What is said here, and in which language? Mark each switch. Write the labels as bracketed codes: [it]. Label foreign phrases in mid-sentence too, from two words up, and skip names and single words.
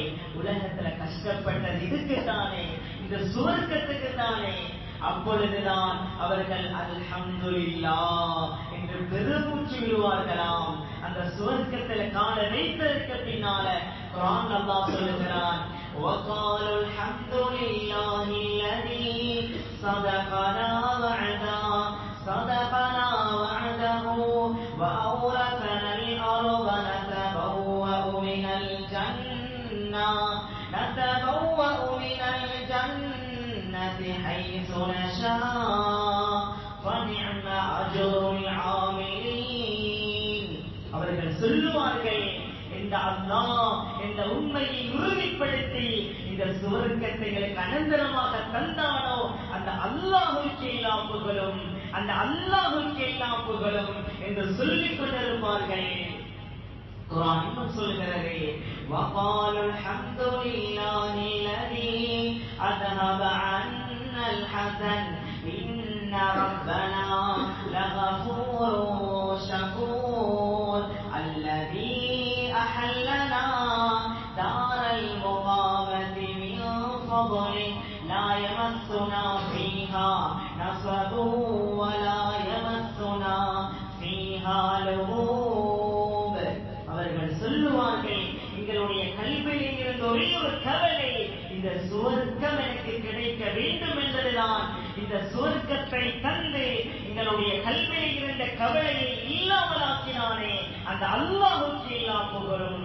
[ta] உலகத்துல கஷ்டப்பட்டது இதுக்குத்தானே, இந்த சுவர்க்கத்துக்கு தானே. அப்பொழுதுதான் அவர்கள் அல்ஹம்துலில்லாஹ் என்று பெருமூச்சு விடுவார்களாம். அந்த சுவர்க்கத்துல கால வைத்ததற்கு பின்னால குர்ஆன் அல்லாஹ் சொல்லுகிறான், [ar] وَقَالُوا الْحَمْدُ لِلَّهِ الَّذِي صَدَقَنَا وَعْدَهُ وَأَوْرَثَنَا الْأَرْضَ نَتَبَوَّأُ مِنَ الْجَنَّةِ حَيْثُ نَشَاءُ فَنِعْمَ أَجْرُ الْعَامِلِينَ. [ta] அவர்கள் சொல்லுவார்கள், இந்த அல்லாஹ் இந்த உண்மையை உறுதிப்படுத்தி இந்த சுவர்க்கத்தைகளுக்கு அனந்தரமாக தந்தானோ அந்த அல்லாஹ்வுக்கு எல்லா புகழும், அந்த அல்லாஹ்வுக்கு எல்லா புகழும் என்று சொல்லிக் கொண்டிருப்பார்கள். குர்ஆன் இன்னும் சொல்கிறது, [ar] وَقَالُوا الْحَمْدُ لِلَّهِ الَّذِي أَذْهَبَ عَنَّا الْحَزَنَ إِنَّ رَبَّنَا لَغَفُورٌ شَكُورٌ الَّذِي أَحَلَّنَا دَارَ الْمُقَامَةِ مِنْ فَضْلِهِ لَا يَمَسُّنَا فِيهَا نَصَبٌ وَلَا يَمَسُّنَا فِيهَا لُغُوبٌ. [ta] அவர்கள் சொல்லுவார்கள், எங்களுடைய கல்வியில் இருந்த ஒரே ஒரு கவலை, இந்த சுவர்க்கம் எனக்கு கிடைக்க வேண்டும் என்பதுதான். இந்த சுவர்க்கத்தை தந்து எங்களுடைய கல்வியில் இருந்த கவலையை இல்லாமலாக்கினானே அந்த அல்லாஹ்வுக்கு எல்லா புகழும்.